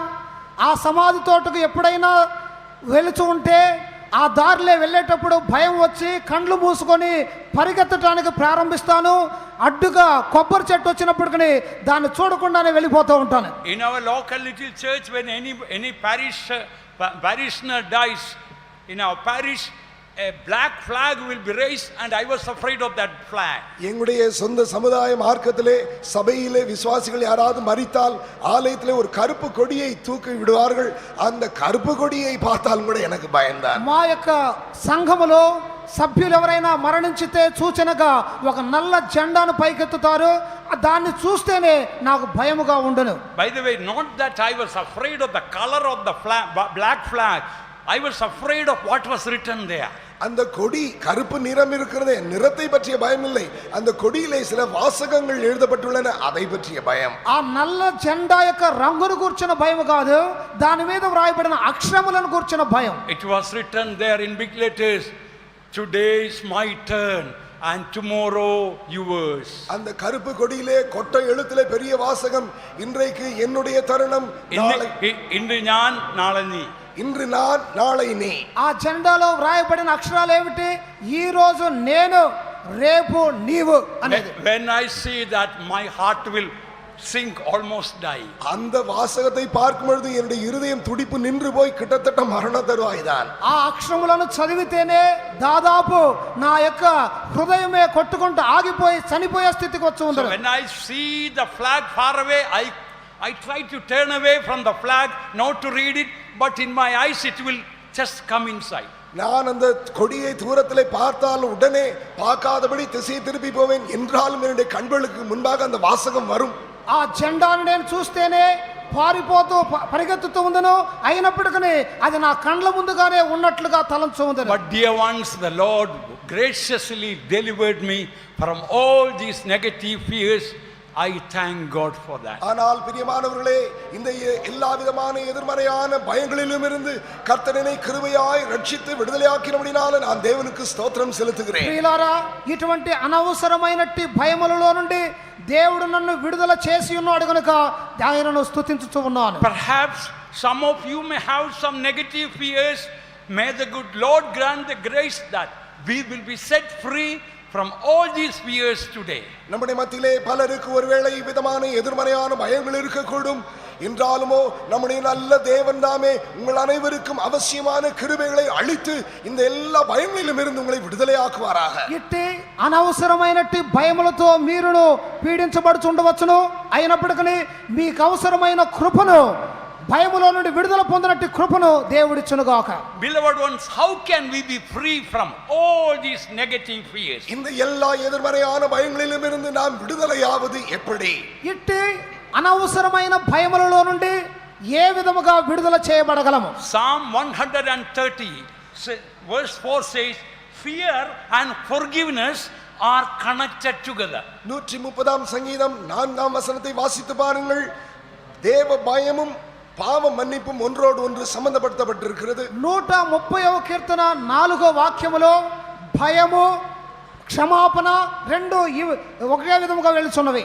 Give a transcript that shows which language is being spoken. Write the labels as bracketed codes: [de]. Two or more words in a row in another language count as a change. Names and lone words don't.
[te] ఆ సమాధి తోటకు ఎప్పుడైనా వెళుతూ ఉంటే ఆ దారిలో వెళ్ళేటప్పుడు భయం వచ్చి కండ్లు మూసుకొని పరిగెత్తడానికి ప్రారంభిస్తాను. అడ్డుగా కొబ్బరి చెట్టు వచ్చినప్పటికీ దాన్ని చూడకుండానే వెళ్ళిపోతూ ఉంటాను. [en] In our local little church, when any parishioner dies in our parish, a black flag will be raised, and I was afraid of that flag. [ta] எங்களுடைய சொந்த சமுதாய மார்க்கத்திலே, சபையிலே விசுவாசிகள் யாராவது மரித்தால் ஆலயத்திலே ஒரு கருப்பு கொடியை தூக்கி விடுவார்கள். அந்த கருப்பு கொடியை பார்த்தாலும் கூட எனக்கு பயம்தான். [te] మా యొక్క సంఘములో సభ్యులు ఎవరైనా మరణించితే సూచనగా ఒక నల్ల జెండాను పైకెత్తుతారు. దాన్ని చూస్తేనే నాకు భయముగా ఉండును. [en] By the way, not that I was afraid of the color of the black flag. I was afraid of what was written there. [ta] அந்த கொடி கருப்பு நிறம் இருக்கிறதே, நிறத்தை பற்றிய பயம் இல்லை. அந்த கொடியிலே சில வாசகங்கள் எழுதப்பட்டுள்ளன, அதை பற்றிய பயம். [te] ఆ నల్ల జెండా యొక్క రంగును కూర్చున్న భయం కాదు, దాని మీద వ్రాయబడిన అక్షరములను కూర్చున్న భయం. [en] It was written there in big letters, today is my turn and tomorrow yours. [ta] அந்த கருப்பு கொடியிலே கொட்டை எழுத்திலே பெரிய வாசகம், இன்றைக்கு என்னுடைய தருணம், இன்று நான் நாளை நீ. இன்று நான் நாளை நீ. [te] ఆ జెండాలో వ్రాయబడిన అక్షరాలు ఏమిటి? ఈ రోజు నేను, రేపు నీవు అనేది. [en] When I see that, my heart will sink, almost die. [ta] அந்த வாசகத்தை பார்க்கும் பொழுது என்னுடைய இருதயம் துடிப்பு நின்று போய் கிட்டத்தட்ட மரண தருவாய்தான். [te] ఆ అక్షరములను చదివితేనే దాదాపు నా యొక్క హృదయమే కొట్టుకుంటూ ఆగిపోయి చనిపోయే స్థితికి వచ్చి ఉంది. [en] When I see the flag far away, I try to turn away from the flag, not to read it, but in my eyes it will just come inside. [ta] நான் அந்த கொடியை தூரத்திலே பார்த்தால் உடனே பார்க்காதபடி திசை திருப்பி போவேன் என்றாலும் என்னுடைய கண்களுக்கு முன்பாக அந்த வாசகம் வரும். [te] ఆ జెండాను నేను చూస్తేనే పారిపోతూ పరిగెత్తుతూ ఉందను, అయినప్పటికీ అది నా కండ్ల ముందుగానే ఉన్నట్లుగా తలంచు ఉందను. [en] But dear ones, the Lord graciously delivered me from all these negative fears. I thank God for that. [ta] ஆனால் பிரியமானவர்களே, இந்த எல்லா விதமான எதிர்மறையான பயங்களிலும் இருந்து கர்த்தர் என்னை கிருபையாய் ரட்சித்து விடுதலையாக்கினபடினால நான் தேவனுக்கு ஸ்தோத்திரம் செலுத்துகிறேன். [te] ప్రియులారా, ఇటువంటి అనవసరమైనట్టి భయములలో నుండి దేవుడు నన్ను విడుదల చేసి ఉన్నాడు గనుక ఆయనను స్తుతించుచు ఉన్నాను. [en] Perhaps some of you may have some negative fears. May the good Lord grant the grace that we will be set free from all these fears today. [ta] நம்முடைய மத்தியிலே பலருக்கு ஒருவேளை விதமான எதிர்மறையான பயங்கள் இருக்கக்கூடும். என்றாலுமோ நம்முடைய நல்ல தேவன் தாமே உங்கள் அனைவருக்கும் அவசியமான கிருபைகளை அளித்து இந்த எல்லா பயங்களிலும் இருந்து உங்களை விடுதலையாக்குவாராக. [te] ఇట్టి అనవసరమైనట్టి భయములతో మీరును పీడించబడుచుండవచ్చును, అయినప్పటికీ మీకు అవసరమైన కృపను, భయములో నుండి విడుదల పొందినట్టి కృపను దేవుడిచ్చునుగాక. [en] Beloved ones, how can we be free from all these negative fears? [ta] இந்த எல்லா எதிர்மறையான பயங்களிலும் இருந்து நாம் விடுதலையாவது எப்படி? [te] ఇట్టి అనవసరమైన భయములలో నుండి ఏ విధముగా విడుదల చేయబడగలము? [en] Psalm 130 verse 4 says, fear and forgiveness are connected together. [ta] 130 சங்கீதம் 4ஆம் வசனத்தை வாசித்து பாருங்கள். தேவ பயமும் பாவ மன்னிப்பும் ஒன்றோடு ஒன்று சம்பந்தப்படுத்தப்பட்டிருக்கிறது. [te] 130వ కీర్తన 4వ వాక్యములో భయము, క్షమాపణ రెండు ఒకే విధముగా వెళ్తున్నవి.